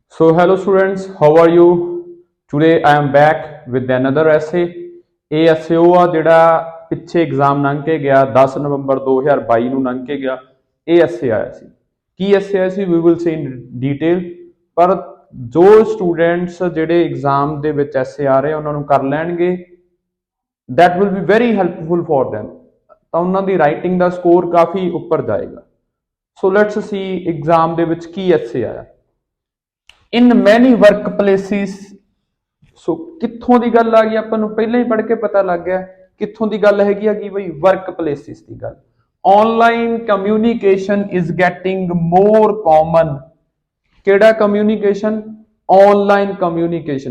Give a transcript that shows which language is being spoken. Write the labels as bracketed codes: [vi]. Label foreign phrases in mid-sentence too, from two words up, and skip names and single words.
[en] So hello students, how are you? Today I am back with another essay. [pa] ਇਹ essay ਉਹ ਆ ਜਿਹੜਾ ਪਿੱਛੇ ਐਗਜ਼ਾਮ ਲੰਘ ਕੇ ਗਿਆ 10 ਨਵੰਬਰ 2022 ਨੂੰ ਲੰਘ ਕੇ ਗਿਆ। ਇਹ essay ਆਇਆ ਸੀ। ਕੀ essay ਆਇਆ ਸੀ? [en] We will see in detail। [pa] ਪਰ ਜੋ ਸਟੂਡੈਂਟਸ ਜਿਹੜੇ ਐਗਜ਼ਾਮ ਦੇ ਵਿੱਚ essay ਆ ਰਹੇ ਉਹਨਾਂ ਨੂੰ ਕਰ ਲੈਣਗੇ [en] that will be very helpful for them। [pa] ਤਾਂ ਉਹਨਾਂ ਦੀ ਰਾਈਟਿੰਗ ਦਾ ਸਕੋਰ ਕਾਫੀ ਉੱਪਰ ਜਾਏਗਾ। [en] So let's see [pa] ਐਗਜ਼ਾਮ ਦੇ ਵਿੱਚ ਕੀ essay ਆਇਆ। [en] In many workplaces, [pa] ਸੋ ਕਿੱਥੋਂ ਦੀ ਗੱਲ ਆ ਗਈ ਆਪਾਂ ਨੂੰ ਪਹਿਲਾਂ ਹੀ ਪੜ੍ਹ ਕੇ ਪਤਾ ਲੱਗ ਗਿਆ ਕਿੱਥੋਂ ਦੀ ਗੱਲ ਹੈਗੀ ਆ ਕਿ ਬਈ ਵਰਕਪਲੇਸਿਸ ਦੀ ਗੱਲ। [en] online communication is getting more common. [pa] ਕਿਹੜਾ ਕਮਿਊਨੀਕੇਸ਼ਨ? [en] online communication.